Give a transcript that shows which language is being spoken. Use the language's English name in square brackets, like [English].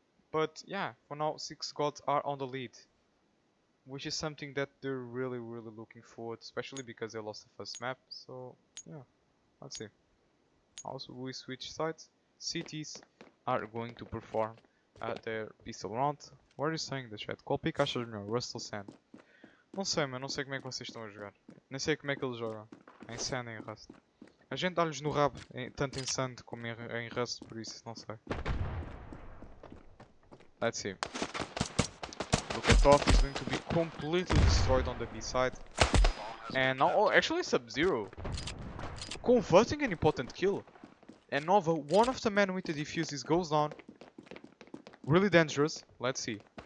[English] But yeah, for now, 6 gods are on the lead, which is something that they're really looking forward, especially because they lost the first map. So yeah, let's see. Also, we switch sides. Cities are going to perform their pistol round. What are you saying in the chat? [Portuguese] Qual pick achas melhor? Rust ou Sand? Não sei, mas não sei como é que vocês estão a jogar. Nem sei como é que eles jogam. Em Sand e em Rust. A gente dá-lhes no rabo, tanto em Sand como em Rust, por isso não sei. [English] Let's see. Look at top, he's going to be completely destroyed on the B side. And now, oh, actually Sub-Zero converting an important kill. And Nova, one of the men with the defuses goes down. Really dangerous. Let's see.